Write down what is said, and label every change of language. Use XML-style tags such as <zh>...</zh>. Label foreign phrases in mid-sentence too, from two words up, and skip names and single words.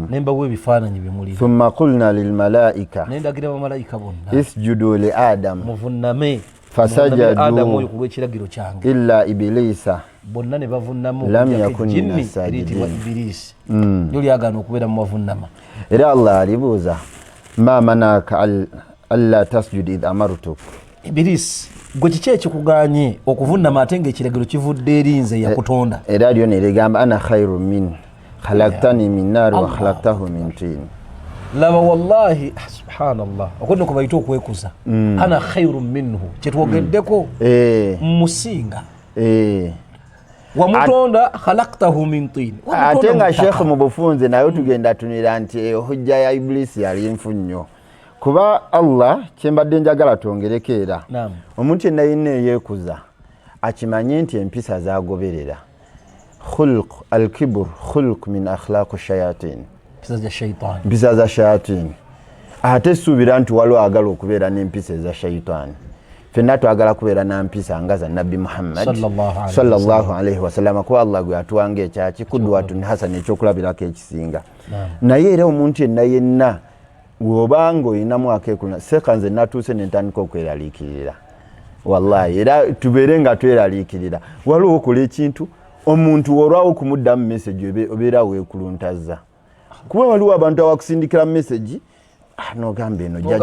<lg>nembawe ebifaananyi bimuli</lg> <ar>ثم قلنا للملائكة</ar> <lg>nendagira bamalayika bonna</lg> <ar>اسجدوا لآدم</ar> <lg>muvunname</lg> <ar>fasajadu</ar> <lg>adam oyo kulw'ekiragiro kyange</lg> <ar>إلا إبليس</ar> <lg>bonna ne bavunnamu</lg> <ar>لم يكن من الساجدين</ar> <lg>Iblis nyo lyagaana okubeera mu bavunnama era Allah alibuuza</lg> <ar>ما منعك ألا تسجد إذ أمرتك</ar> <lg>Iblis gwe kiki ekikuganye okuvunnama ate ng'ekiragiro kivudde eri nze yakutonda era lyo ne ligamba</lg> <ar>أنا خير من خلقتني من نار وخلقته من طين</ar> <lg>laba</lg> <ar>والله سبحان الله</ar> <lg>okwenda kubayita okwekuza</lg> <ar>أنا خير منه</ar> <lg>kyetwogeddeko musinga wamutonda</lg> <ar>خلقته من طين</ar> <lg>ate nga sheekh mu bufunze nayo tugenda tunira nti hujja ya Iblis yali nfu nnyo kuba Allah kyembadde njagala twongereko era omuntu yenna yenna eyeekuza akimanye nti empisa zagoberera</lg> <ar>خلق الكبر خلق من أخلاق شياطين</ar> <lg>mpisa za shayatin ate suubira nti waliwo agala okubeera n'empisa eza shaitani fenna twagala kubeera na mpisa nga za nabbi Muhammad</lg> <ar>صلى الله عليه وسلم</ar> <lg>kuba Allah gwe atuwanga ekyaki</lg> <ar>قدوة حسنة</ar> <lg>ekyokulabirako ekisinga naye era omuntu yenna bw'obanga olinamu akeekuna seeka nze natuuse ne ntandika okweraliikirira wallahi era tubeere nga tweraliikirira waliwo okola ekintu omuntu olwawo kumuddamu message obeera weekuluntaza kuba waliwo abantu abakusindikira message nogamba eno</lg>